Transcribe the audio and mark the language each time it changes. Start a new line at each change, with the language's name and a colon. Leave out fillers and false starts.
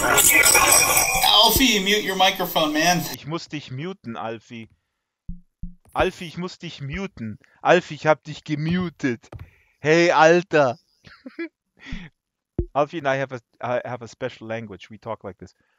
English: Alfie, mute your microphone, man.
German: Ich muss dich muten, Alfie. Alfie, ich muss dich muten. Alfie, ich hab dich gemutet. Hey, Alter.
English: Alfie and I have a special language. We talk like this.